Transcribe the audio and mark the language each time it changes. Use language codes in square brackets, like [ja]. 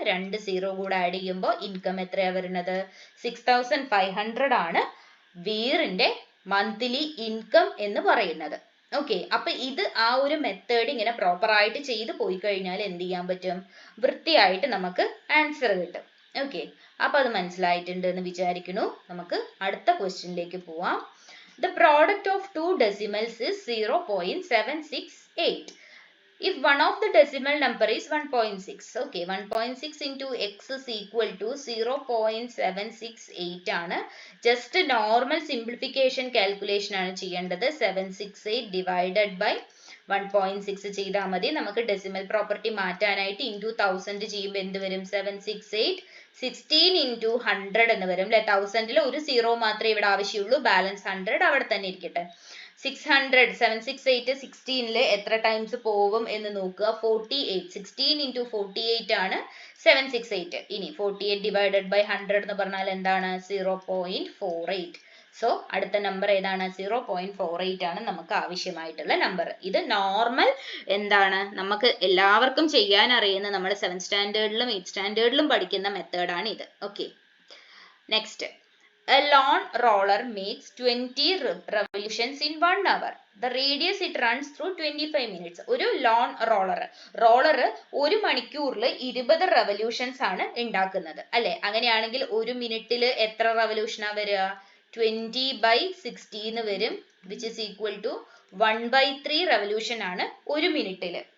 [ml] 2 0 കൂടെ ആഡ് ചെയ്യുമ്പോൾ ഇൻകം എത്രയാ വരുന്നത്? 6500 ആണ് വീറിന്റെ മന്ത്ലി ഇൻകം എന്ന് പറയുന്നത്. ഓക്കെ, അപ്പൊ ഇത് ആ ഒരു മെത്തേഡ് ഇങ്ങനെ പ്രോപ്പർ ആയിട്ട് ചെയ്ത് പോയി കഴിഞ്ഞാൽ എന്ത് ചെയ്യാൻ പറ്റും? വൃത്തിയായിട്ട് നമുക്ക് ആൻസർ കിട്ടും. ഓക്കെ, അപ്പൊ അത് മനസ്സിലായിട്ടുണ്ട് എന്ന് വിചാരിക്കുന്നു. നമുക്ക് അടുത്ത ക്വസ്റ്റ്യനിലേക്ക് പോവാം. [en] The product of two decimals is 0.768. If one of the decimal number is 1.6, okay, 1.6 into x is equal to 0.768 ആണ്. Just normal simplification calculation [ml] ആണ് ചെയ്യേണ്ടത്. 768 divided by 1.6 ചെയ്താൽ മതി. നമുക്ക് ഡെസിമൽ പ്രോപ്പർട്ടി മാറ്റാനായിട്ട് into 1000 ചെയ്യുമ്പോൾ എന്ത് വരും? 768 16 into 100 എന്ന് വരും അല്ലെ? 1000ൽ ഒരു 0 മാത്രമേ ഇവിടെ ആവശ്യമുള്ളൂ. ബാലൻസ് 100 അവിടെ തന്നെ ഇരിക്കട്ടെ. 600 768 16ൽ എത്ര ടൈംസ് പോവും എന്ന് നോക്കുക? 48. 16 into 48 ആണ് 768. ഇനി 48 divided by 100 എന്ന് പറഞ്ഞാൽ എന്താണ്? 0.48. സോ അടുത്ത നമ്പർ ഏതാണ്? 0.48 ആണ് നമുക്ക് ആവശ്യമായിട്ടുള്ള നമ്പർ. ഇത് നോർമൽ എന്താണ് നമുക്ക് എല്ലാവർക്കും ചെയ്യാൻ അറിയുന്ന നമ്മൾ 7th സ്റ്റാൻഡേർഡിലും 8th സ്റ്റാൻഡേർഡിലും പഠിക്കുന്ന മെത്തേഡാണ് ഇത്. Okay, next. [en] A lawn roller makes 20 revolutions in 1 hour. The radius it runs through 25 minutes. [ml] ഒരു lawn roller ഒരു മണിക്കൂറിൽ 20 റെവല്യൂഷൻസ് ആണ് ഉണ്ടാക്കുന്നത് അല്ലെ? അങ്ങനെയാണെങ്കിൽ ഒരു മിനിറ്റിൽ എത്ര റെവല്യൂഷനാ വരിക? 20 by 60 വരും, [en] which is equal to [ml] 1/3 revolution ആണ് ഒരു മിനിറ്റിൽ.